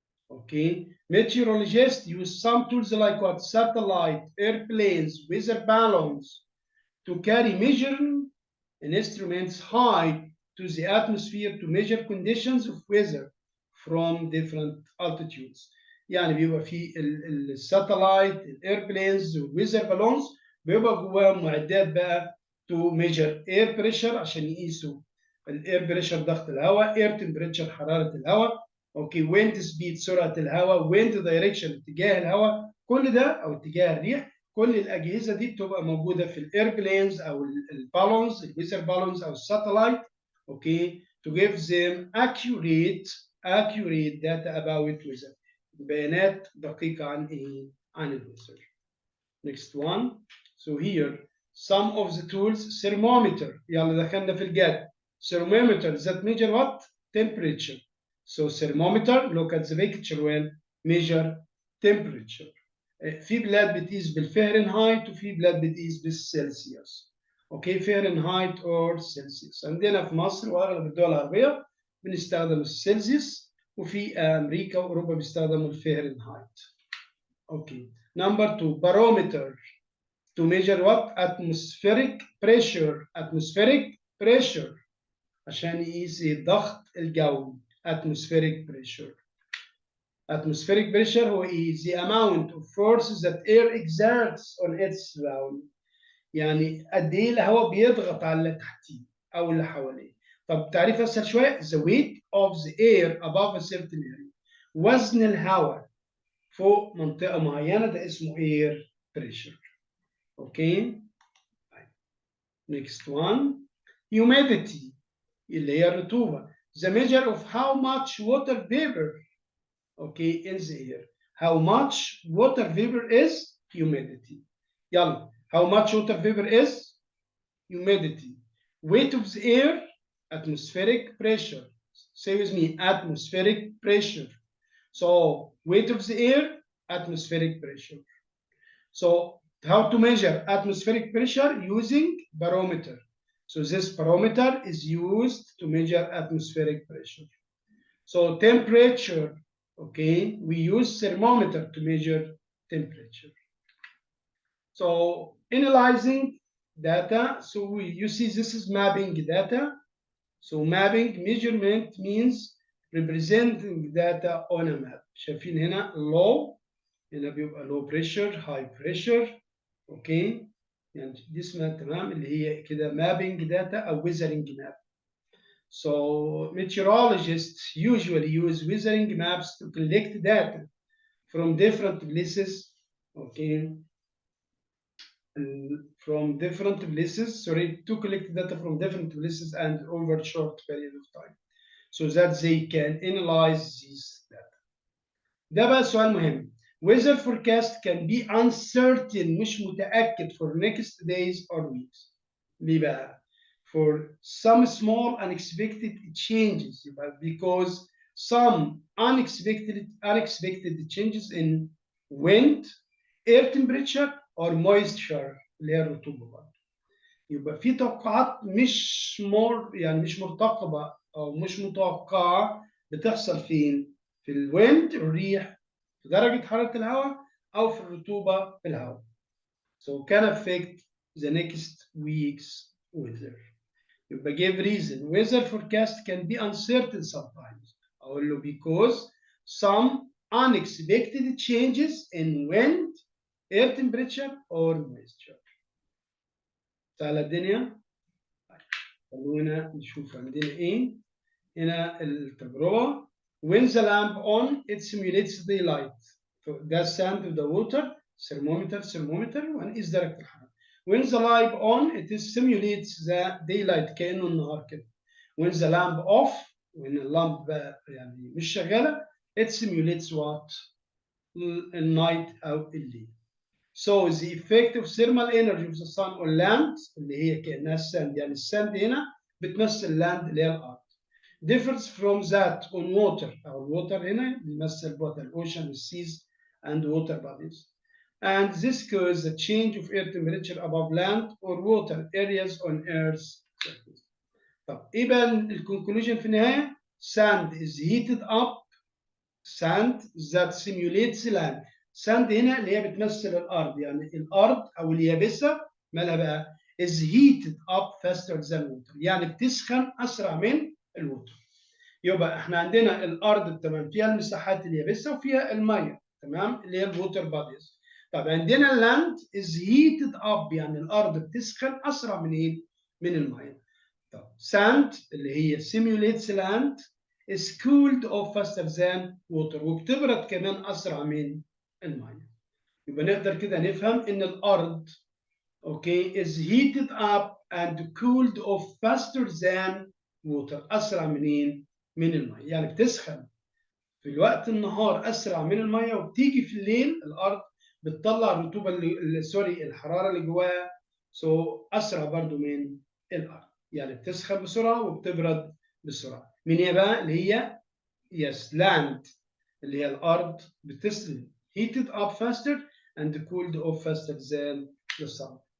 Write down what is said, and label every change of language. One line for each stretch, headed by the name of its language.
English: Okay, meteorologists use some tools like what? Satellite, airplanes, weather balloons to carry measuring instruments high to the atmosphere to measure conditions of weather from different altitudes.
Arabic: يعني بيبقى في الساتلايت الايربلينز والويزر بالونز بيبقى جواهم معدات بقى
English: to measure air pressure
Arabic: عشان يقيسوا الاير بريشر ضغط الهواء، اير تمبريتشر حراره الهواء، اوكي ويند سبيد سرعه الهواء، ويند دايركشن اتجاه الهواء، كل ده او اتجاه الريح. كل الاجهزه دي بتبقى موجوده في الايربلينز او البالونز الويزر بالونز او الساتلايت اوكي
English: to give them accurate data about weather
Arabic: بيانات دقيقه عن ايه؟ عن الويزر.
English: Next one. So here some of the tools thermometer
Arabic: يلا دخلنا في الجد.
English: Thermometer that measure what? Temperature. So thermometer look at the picture when measure temperature.
Arabic: في بلاد بتقيس بالفahrenheit وفي بلاد بتقيس بالسلسيوس. اوكي فahrenheit or سلسيوس. عندنا في مصر واغلب الدول العربيه بنستخدم السلسيوس وفي امريكا واوروبا بيستخدموا الفahrenheit. اوكي.
English: Number 2 barometer to measure what? Atmospheric pressure. Atmospheric pressure
Arabic: عشان يقيس الضغط الجوي.
English: atmospheric pressure. Atmospheric pressure هو is the amount of force that air exerts on its surrounding.
Arabic: يعني قد ايه الهواء بيضغط على اللي تحتيه او اللي حواليه. طب تعريف اسهل شويه:
English: the weight of the air above a certain area.
Arabic: وزن الهواء فوق منطقه معينه ده اسمه air pressure. اوكي.
English: next one humidity
Arabic: اللي هي الرطوبه.
English: the measure of how much water vapor okay in the air. how much water vapor is humidity. يلا how much water vapor is humidity. weight of the air atmospheric pressure. Say with me, atmospheric pressure. So weight of the air atmospheric pressure. So how to measure atmospheric pressure? Using barometer. So this barometer is used to measure atmospheric pressure. So temperature, okay, we use thermometer to measure temperature. So analyzing data, so you see this is mapping data. So mapping measurement means representing data on a map.
Arabic: شايفين هنا low، هنا بيبقى low pressure high pressure. اوكي، يعني دي اسمها تمام اللي هي كده mapping data او weathering map.
English: So meteorologists usually use weathering maps to collect data from different places. Okay, from different places, sorry, to collect data from different places and over a short period of time, so that they can analyze these data.
Arabic: ده بقى سؤال مهم.
English: Weather forecast can be uncertain،
Arabic: مش متأكد
English: for next days or weeks.
Arabic: ليه بقى؟
English: For some small unexpected changes، because some unexpected changes in wind, air temperature or moisture
Arabic: اللي هي الرطوبة برضه. يبقى في توقعات مش يعني مش مرتقبة أو مش متوقعة بتحصل فين؟ في الويند الريح، في درجة حرارة الهواء أو في الرطوبة في الهواء.
English: So can affect the next week's weather. يبقى give reason. Weather forecast can be uncertain sometimes.
Arabic: أقول له
English: because some unexpected changes in wind, air temperature or moisture.
Arabic: سهلة الدنيا؟ خلونا نشوف عندنا ايه. هنا التجربة.
English: When the lamp on it simulates daylight. ده sand to the water thermometer
Arabic: ونقيس درجة الحرارة.
English: When the light on it simulates the daylight
Arabic: كأنه النهار كده.
English: When the lamp off when اللامب
Arabic: بقى يعني مش شغالة
English: it simulates what؟ النايت أو الليل. So the effect of thermal energy of the sun on land
Arabic: اللي هي كأنها الساند، يعني الساند هنا بتمثل land اللي هي الأرض.
English: differs from that on water
Arabic: أو الووتر هنا بيمثل
English: both the ocean, the seas and water bodies. And this causes the change of air temperature above land or water areas on Earth's surface.
Arabic: طب إيه بقى الكونكلوجن في النهاية؟
English: Sand is heated up. Sand that simulates land.
Arabic: ساند هنا اللي هي بتمثل الارض، يعني الارض او اليابسه مالها بقى
English: is heated up faster than water،
Arabic: يعني بتسخن اسرع من الوتر. يبقى احنا عندنا الارض تمام فيها المساحات اليابسه وفيها الميه تمام اللي هي الووتر باديز. طب عندنا اللاند
English: is heated up
Arabic: يعني الارض بتسخن اسرع من ايه؟ من الميه. طب sand اللي هي simulates land
English: is cooled off faster than water
Arabic: وبتبرد كمان اسرع من الميه. يبقى نقدر كده نفهم ان الارض اوكي
English: is heated up and cooled off faster than water
Arabic: اسرع منين؟ من الميه، يعني بتسخن في الوقت النهار اسرع من الميه وبتيجي في الليل الارض بتطلع الرطوبه سوري الحراره اللي جواها اسرع برضو من الارض، يعني بتسخن بسرعه وبتبرد بسرعه. من ايه بقى؟ اللي هي yes land اللي هي الارض بتسخن
English: heated up faster and cooled off faster than the sun.